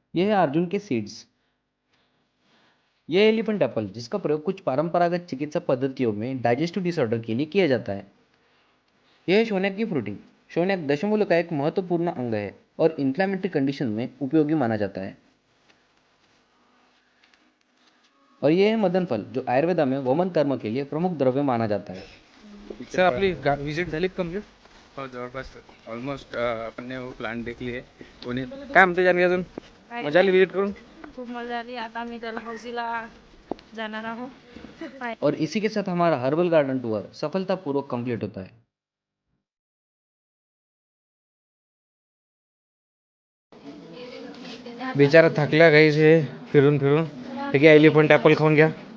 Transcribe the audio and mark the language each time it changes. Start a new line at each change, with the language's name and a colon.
Hindi: यह है अर्जुन के सीड्स। यह एलिफेंट एप्पल, जिसका प्रयोग कुछ परंपरागत चिकित्सा पद्धतियों में डाइजेस्टिव डिसऑर्डर के लिए किया जाता है। यह है शोनक की फ्रूटिंग। शोनक दशमूल का एक महत्वपूर्ण अंग है और इन्फ्लेमेटरी कंडीशन में उपयोगी माना जाता है। और यह है मदन फल, जो आयुर्वेदा में वमन कर्म के लिए प्रमुख द्रव्य माना जाता है।
Marathi: सर आपली विजिट झाली कम्प्लीट. हो जवळपास ऑलमोस्ट आपण वो प्लांट देखली आहे. कोणी काय म्हणते जानवी अजून मजा आली विजिट करून. खूप मजा आली. आता आम्ही डलहौसीला जाणार आहोत.
Hindi: और इसी के साथ हमारा हर्बल गार्डन टूर सफलतापूर्वक कंप्लीट होता है।
Marathi: बिचारा थकल्या गाईस हे फिरून फिरून. ठीक आहे एलिफंट ॲपल खाऊन घ्या.